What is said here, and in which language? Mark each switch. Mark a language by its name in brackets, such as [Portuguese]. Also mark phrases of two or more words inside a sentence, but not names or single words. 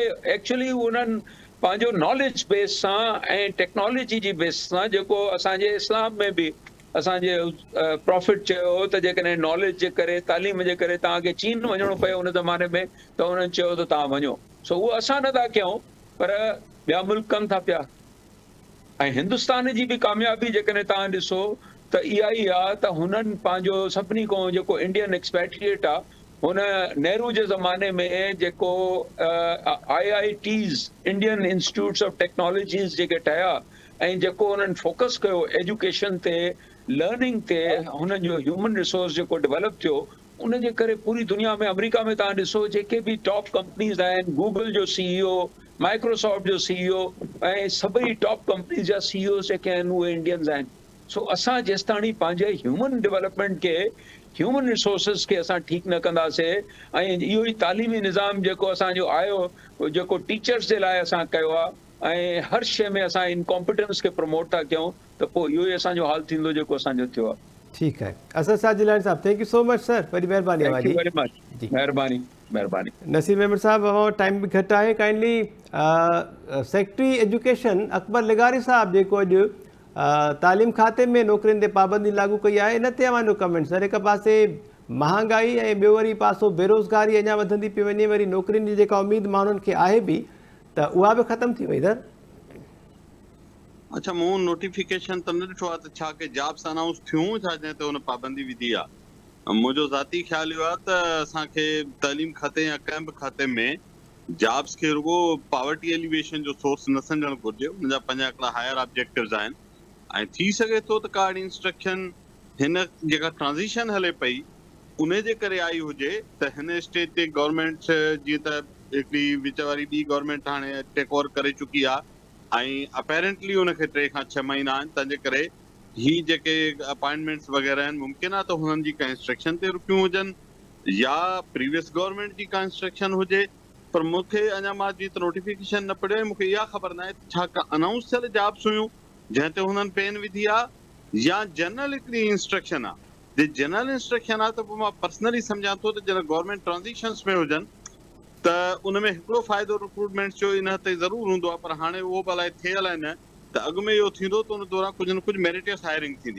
[Sindhi] एक्चुअली उन्हनि पंहिंजो [English] knowledge base [Sindhi] सां ऐं टेक्नोलॉजी जी बेस सां जेको असांजे इस्लाम में बि असांजे प्रॉफिट चयो त जेकॾहिं नॉलेज जे करे तालीम जे करे तव्हांखे चीन वञिणो पए उन ज़माने में त उन्हनि चयो त तव्हां वञो सो उहो असां नथा कयूं पर ॿिया मुल्क कनि था पिया ऐं हिंदुस्तान जी बि कामयाबी जेकॾहिं तव्हां ॾिसो त इहा ई आहे त हुननि पंहिंजो सभिनी खां जेको [English] Indian expatriate [Sindhi] आहे हुन नेहरू जे ज़माने में जेको IITs [English] Indian Institutes of Technologies [Sindhi] जेके ठहिया ऐं जेको हुननि फोकस कयो एजुकेशन ते लर्निंग ते हुननि जो [English] human resource [Sindhi] जेको डेवलप थियो उन जे करे पूरी दुनिया में अमेरिका में तव्हां ॾिसो जेके बि [English] top companies [Sindhi] आहिनि गूगल जो CEO माइक्रोसॉफ्ट जो CEO ऐं सभई [English] top companies [Sindhi] जा CEOs जेके आहिनि उहे इंडियंस आहिनि सो असां जेसिताणी पंहिंजे [English] human development [Sindhi] खे [English] human resources [Sindhi] खे असां ठीकु न कंदासीं ऐं इहो ई तालीमी निज़ाम जेको असांजो आयो जेको टीचर्स जे लाइ असां कयो आहे ऐं हर शइ में असां इनकॉम्पिटेंस खे प्रमोट था कयूं त पोइ इहो ई असांजो हाल थींदो जेको असांजो थियो आहे ठीकु आहे असद शाह जिलानी साहब [English] thank you so much sir [Sindhi] वरी महिरबानी [English] thank you very much महिरबानी महिरबानी [Sindhi] नसीब अहमद साहब हमारो टाइम भी घटि आहे काइंडली [English] Secretary Education [Sindhi] अकबर लिगारी साहब जेको अॼु तालीम खाते में नौकरियुनि ते पाबंदी लागू कई आहे इन ते अवांजो कमेंट सर हिकु पासे महांगाई ऐं ॿियो वरी पासो बेरोज़गारी अञा वधंदी पई वञे वरी नौकरियुनि जी जेका उमेद माण्हुनि खे आहे बि त उहा बि ख़तमु थी वई सर अच्छा मूं नोटिफिकेशन त न ॾिठो आहे त छा के जॉब्स अनाउंस थियूं छा जंहिं ते हुन पाबंदी विधी आहे मुंहिंजो ज़ाती ख़्यालु इहो आहे त असांखे तालीम खाते या कंहिं बि खाते में जॉब्स खे रुगो [English] poverty alleviation [Sindhi] जो सोर्स न सम्झणु घुरिजे हुन जा पंहिंजा हिकिड़ा [English] higher objectives [Sindhi] आहिनि ऐं थी सघे थो त का इंस्ट्रक्शन हिन जेका ट्रांज़िशन हले पई उन जे करे आई हुजे त हिन स्टेज ते गवर्नमेंट जीअं त हिकिड़ी विच वारी ॿी गवर्नमेंट हाणे [English] take over [Sindhi] करे चुकी आहे ऐं अपेरेंटली उनखे 3 खां 6 महीना आहिनि तंहिंजे करे ही जेके अपॉइंटमेंट्स वग़ैरह आहिनि मुमकिन आहे त हुननि जी का इंस्ट्रक्शन ते रुकियूं हुजनि या प्रीवियस गवर्नमेंट जी का इंस्ट्रक्शन हुजे पर मूंखे अञा मां जीअं नोटिफिकेशन न पढ़ियो मूंखे इहा ख़बर न आहे छा का अनाउंस थियल जॉब्स हुयूं जंहिं ते हुननि पेन विधी आहे या जनरल हिकिड़ी इंस्ट्रक्शन आहे। जे जनरल इंस्ट्रक्शन आहे त पोइ मां पर्सनली सम्झां थो त जॾहिं [English] government transitions [Sindhi] में हुजनि त उन में हिकिड़ो फ़ाइदो रिक्रूटमेंट जो इन ते ज़रूरु हूंदो आहे, पर हाणे उहो बि अलाए थियल आहे न, त अॻु में इहो थींदो त उन दौरान कुझु न कुझु [English] meritorious hiring [Sindhi] थींदी।